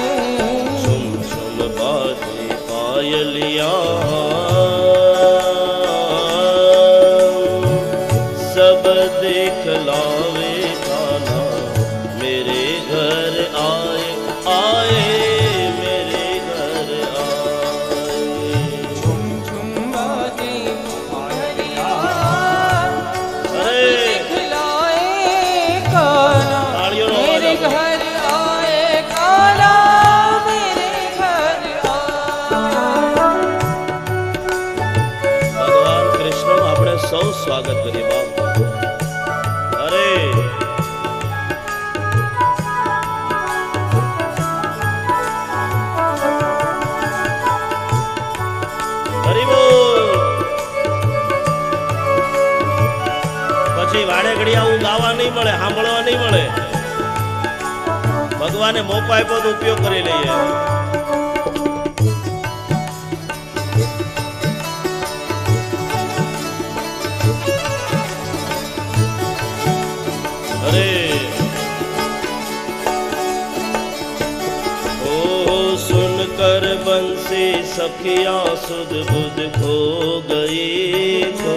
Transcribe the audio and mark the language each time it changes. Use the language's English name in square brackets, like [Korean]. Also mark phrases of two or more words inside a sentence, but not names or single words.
[Hindi] झुम झुम बाजे पायलिया सब देख लावे खाना मेरे घर आए मेरे घर आए झुम झुम बाजे पायलिया अरे खिलाए काना [Gujarati] तालियों નો [Hindi] मेरे [Gujarati] અવાજ આપો. [Hindi] घर आए काना मेरे घर आए [Gujarati] ભગવાન કૃષ્ણનું આપણે સૌ સ્વાગત કરીએ બાપ. અરે હરિ બોલ. પછી વાડે ઘડિયા હું ગાવા નહીં મળે, સાંભળવા નહીં મળે. ભગવાને મોકો આપ્યો તો ઉપયોગ કરી લઈએ. [Hindi] अरे ओ सुनकर बंसी सखियां सुध बुध खो गई